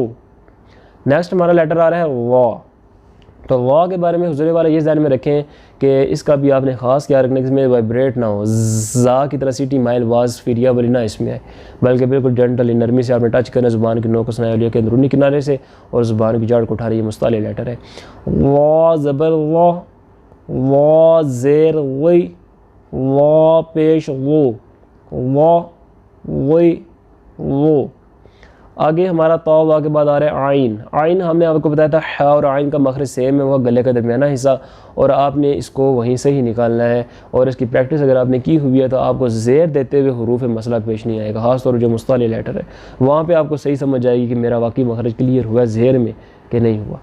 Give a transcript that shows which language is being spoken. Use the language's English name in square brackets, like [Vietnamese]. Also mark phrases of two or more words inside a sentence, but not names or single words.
[Urdu] نیکسٹ ہمارا لیٹر آ رہا ہے وا. تو وا کے بارے میں حضور والا یہ ذہن میں رکھیں کہ اس کا بھی آپ نے خاص خیال رکھنا ہے کہ اس میں وائبریٹ نہ ہو, زا کی طرح سیٹی مائل واز فیریا والی نہ اس میں آئے, بلکہ بالکل جنٹل نرمی سے آپ نے ٹچ کرنا ہے زبان کی نوک کو سنایا لیا کے اندرونی کنارے سے, اور زبان کی جڑ کو اٹھا رہی ہے. مصالح لیٹر ہے وا زبر وا وا زیر وی وا پیش وو وا وی وو. آگے ہمارا طا وا کے بعد آ رہا ہے عین. عین ہم نے آپ کو بتایا تھا ح اور عین کا مخرج سیم ہے, وہ گلے کا درمیانہ حصہ, اور آپ نے اس کو وہیں سے ہی نکالنا ہے. اور اس کی پریکٹس اگر آپ نے کی ہوئی ہے تو آپ کو زیر دیتے ہوئے حروف مسئلہ پیش نہیں آئے گا, خاص طور جو مصالح لیٹر ہے وہاں پہ آپ کو صحیح سمجھ آئے گی کہ میرا واقعی مخرج کلیئر ہوا زیر میں کہ نہیں ہوا.